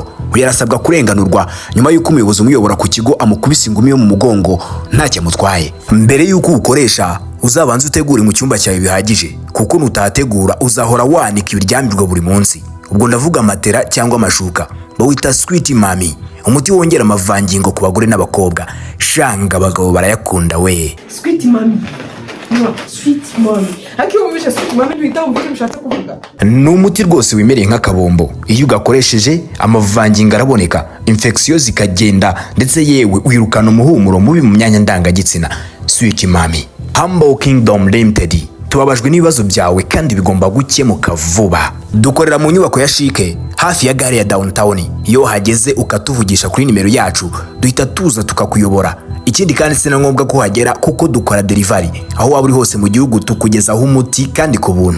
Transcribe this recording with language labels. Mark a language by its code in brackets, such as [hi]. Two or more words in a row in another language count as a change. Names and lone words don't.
[rw] Yarasabwa kurenganurwa nyuma y'uko umuyobozi umuyobora ku kigo amukubise ingumi yo mu mugongo ntacyo amutwaye. Mbere y'uko ukoresha uzabanza utegure mu cyumba cyawe bihagije, kuko nutategura uzahora wanika ibiryamirwa buri munsi. Ubwo ndavuga matera cyangwa amashuka. Bawita sweet mami, umuti wongera amavangingo ku bagore n'abakobwa. Shanga abagabo barayakunda we. Sweet mami. No, sweet mami. Akiwumvisha sweet mami bita umvuge bishatse kuvuga. Ni umuti rwose wimereye nk'akabombo. Iyo ugakoresheje amavangingo araboneka, infection zikagenda, ndetse yewe wirukana umuhumuro mubi mu myanya ndangagitsina. Sweet mami. Humble Kingdom Limited. Tubabajwe n'ibibazo byawe kandi bigomba gukemuka vuba. Dukorera mu nyubako ya Shike hafi ya gare ya Downtown. Iyo hageze ukatuvugisha kuri nimero yacu, duhita tuza tukakuyobora. Ikindi kandi sina ngombwa ko hagera kuko dukora delivery aho waba uri hose mu gihugu, tukugezaho umuti kandi ku buntu.